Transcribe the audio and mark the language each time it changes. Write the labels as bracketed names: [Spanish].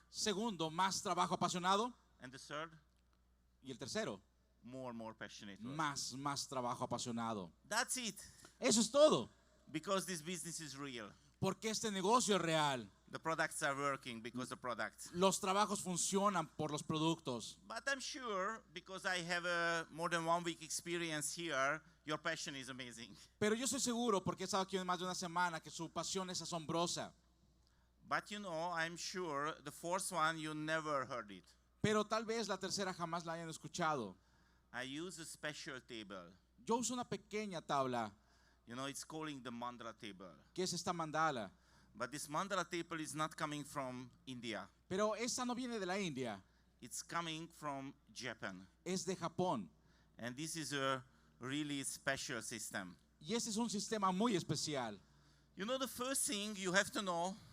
[Spanish] Segundo, más trabajo apasionado. [English] And the third, [Spanish] Y el tercero, [English] more passionate work. [Spanish] más trabajo apasionado. [English] That's it. [Spanish] Eso es todo. [English] Because this business is real. [Spanish] Porque este negocio es real. [English] The products are working because the products. [Spanish] Los trabajos funcionan por los productos. [English] But I'm sure, because I have more than 1 week experience here, your passion is amazing. [Spanish] Pero yo estoy seguro, porque he estado aquí más de una semana, que su pasión es asombrosa. [English] But you know, I'm sure the fourth one, you never heard it. [Spanish] Pero tal vez la tercera jamás la hayan escuchado. [English] I use a special table. [Spanish] Yo uso una pequeña tabla, [English] You know, it's calling the mandala table. [Spanish] que es esta mandala. [English] But this mandala table is not coming from India. [Spanish] Pero esta no viene de la India, [English] It's coming from Japan. [Spanish] es de Japón. [English] And this is a really special system. [Spanish] Y este es un sistema muy especial. [English] You know, the first thing you have to know,